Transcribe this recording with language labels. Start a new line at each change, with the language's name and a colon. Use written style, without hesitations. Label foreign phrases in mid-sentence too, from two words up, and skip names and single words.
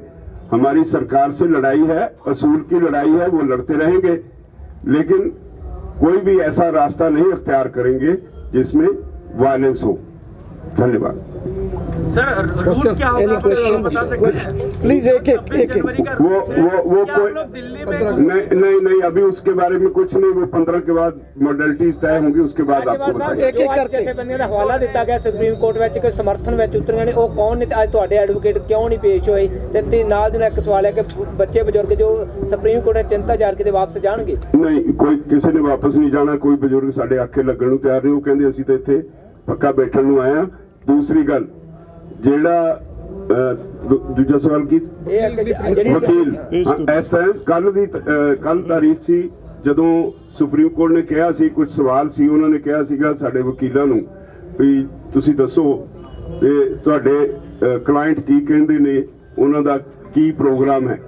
Hindi: हमारी सरकार से लड़ाई है, असूल की लड़ाई है, वो लड़ते रहेंगे, लेकिन कोई भी ऐसा रास्ता नहीं अख्तियार करेंगे जिसमें वायलेंस हो। धन्यवाद। सर, रूट क्या होगा आप बता सकते हैं? प्लीज एक वो कोई नहीं, अभी उसके बारे में कुछ नहीं। वो 15 के बाद मॉडलिटीज तय होंगी, उसके बाद आपको बताएंगे।
Punjabi: ਜਥੇਬੰਦੀਆਂ ਦਾ ਹਵਾਲਾ ਦਿੱਤਾ ਗਿਆ ਸੁਪਰੀਮ ਕੋਰਟ ਵਿੱਚ ਕਿ ਸਮਰਥਨ ਵਿੱਚ ਉਤਰੀਆਂ ਨੇ, ਉਹ ਕੌਣ ਨੇ ਤੇ ਅੱਜ ਤੁਹਾਡੇ ਐਡਵੋਕੇਟ ਕਿਉਂ ਨਹੀਂ ਪੇਸ਼ ਹੋਏ? ਤੇ ਨਾਲ ਦੀ ਨਾਲ ਇੱਕ ਸਵਾਲ ਹੈ ਕਿ ਬੱਚੇ ਬਜ਼ੁਰਗ ਜੋ ਸੁਪਰੀਮ ਕੋਰਟ ਨੇ ਚਿੰਤਾ ਜ਼ਾਹਰ ਕੀਤੀ ਵਾਪਸ ਜਾਣਗੇ? ਨਹੀਂ, ਕੋਈ ਕਿਸੇ ਨੇ ਵਾਪਸ ਨਹੀਂ ਜਾਣਾ। ਕੋਈ ਬਜ਼ੁਰਗ ਸਾਡੇ ਆਖੇ ਲੱਗਣ ਨੂੰ ਤਿਆਰ ਨਹੀਂ। ਉਹ ਕਹਿੰਦੇ ਅਸੀਂ ਤਾਂ ਇੱਥੇ ਪੱਕਾ ਬੈਠਣ ਨੂੰ ਆਏ ਆ। ਦੂਸਰੀ ਗੱਲ ਜਿਹੜਾ ਦੂਜਾ ਸਵਾਲ ਕੀ ਵਕੀਲ ਇਸ ਤਰ੍ਹਾਂ ਕੱਲ ਤਾਰੀਖ ਸੀ ਜਦੋਂ ਸੁਪਰੀਮ ਕੋਰਟ ਨੇ ਕਿਹਾ ਸੀ, ਕੁਝ ਸਵਾਲ ਸੀ, ਉਹਨਾਂ ਨੇ ਕਿਹਾ ਸੀਗਾ ਸਾਡੇ ਵਕੀਲਾਂ ਨੂੰ ਵੀ ਤੁਸੀਂ ਦੱਸੋ ਤੇ ਤੁਹਾਡੇ ਕਲਾਇੰਟ ਕੀ ਕਹਿੰਦੇ ਨੇ, ਉਹਨਾਂ ਦਾ ਕੀ ਪ੍ਰੋਗਰਾਮ ਹੈ।